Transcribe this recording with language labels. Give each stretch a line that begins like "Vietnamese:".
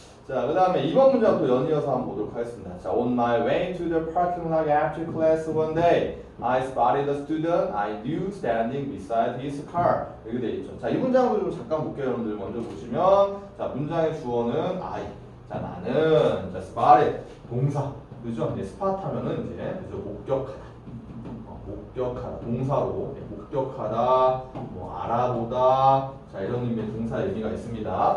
Korean: 자, 그 다음에 2번 문장 또 연이어서 한번 보도록 하겠습니다.
English: 자, on my way to the parking lot after class one day, I spotted a student I knew standing beside his car.
Korean: 여기 돼 있죠. 자, 이 문장도 좀 잠깐 볼게요, 여러분들. 먼저 보시면, 자, 문장의 주어는 I. 자, 나는, 자, spotted 동사, 그죠? 이제 spot 하면은 이제 그죠? 목격하다 동사로 목격하다 뭐 알아보다 자 이런 의미의 동사 의미가 있습니다.